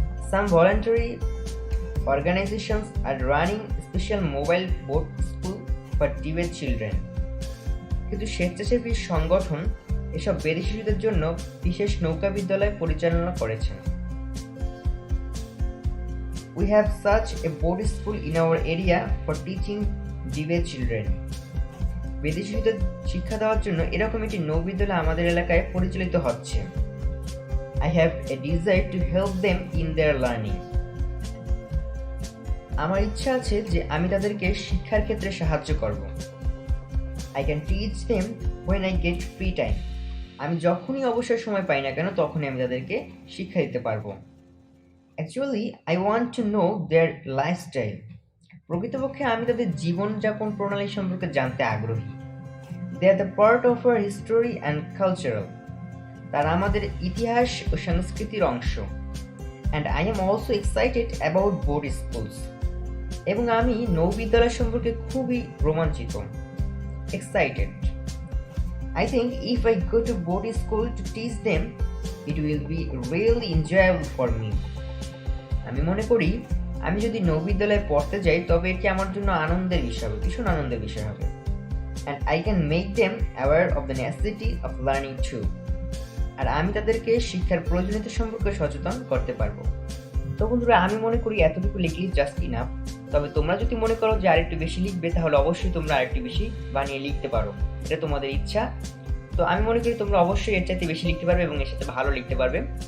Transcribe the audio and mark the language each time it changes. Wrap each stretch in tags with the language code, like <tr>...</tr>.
<en>some voluntary organisations are running special mobile boat school for Tibet children,</en> <bn>কিন্তু স্বেচ্ছাসেবী সংগঠন এসব বেদে শিশুদের জন্য বিশেষ নৌকা বিদ্যালয় পরিচালনা করেছেন।</bn> <en>We have such a boat school in our area for teaching Dive children.</en> <bn>বেদে শিশুদের শিক্ষা দেওয়ার জন্য এরকম একটি নৌ বিদ্যালয় আমাদের এলাকায় পরিচালিত হচ্ছে।</bn> <en>I have a desire to help them in their learning.</en> <bn>আমার ইচ্ছা আছে যে আমি তাদেরকে শিক্ষার ক্ষেত্রে সাহায্য করব।</bn> <en>I can teach them when I get free time.</en> <bn>আমি যখনই অবসর সময় পাই না কেন তখনই আমি তাদেরকে শিক্ষা দিতে পারবো।</bn> <en>Actually, I want to know their lifestyle.</en> <bn>প্রকৃতপক্ষে আমি তাদের জীবনযাপন প্রণালী সম্পর্কে জানতে আগ্রহী।</bn> <en>They are the part of our history and cultural.</en> <bn>তারা আমাদের ইতিহাস ও সংস্কৃতির অংশ।</bn> <en>And I am also excited about boat schools.</en> <bn>এবং আমি নৌ বিদ্যালয় সম্পর্কে খুবই রোমাঞ্চিত।</bn> <en>Excited. I think if I go to boat school to teach them, it will be really enjoyable for me.</en> <bn>আমি মনে করি আমি যদি নৌ বিদ্যালয়ে পড়তে যাই তবে এটি আমার জন্য আনন্দের বিষয় হবে, ভীষণ আনন্দের বিষয় হবে।</bn> <en>And I can make them aware of the necessity of learning too.</en> <bn>আর আমি তাদেরকে শিক্ষার প্রয়োজনীয়তা সম্পর্কে সচেতন করতে পারবো। তো বন্ধুরা আমি মনে করি এতটুকু লিখলেই জাস্ট ইনাফ। তবে তোমরা যদি মনে করো যে আরেকটু বেশি লিখবে তাহলে অবশ্যই তোমরা আরেকটু বেশি বানিয়ে লিখতে পারো, এটা তোমাদের ইচ্ছা। তো আমি মনে করি তোমরা অবশ্যই এর চাইতে বেশি লিখতে পারবে এবং এর সাথে ভালো লিখতে পারবে।</bn>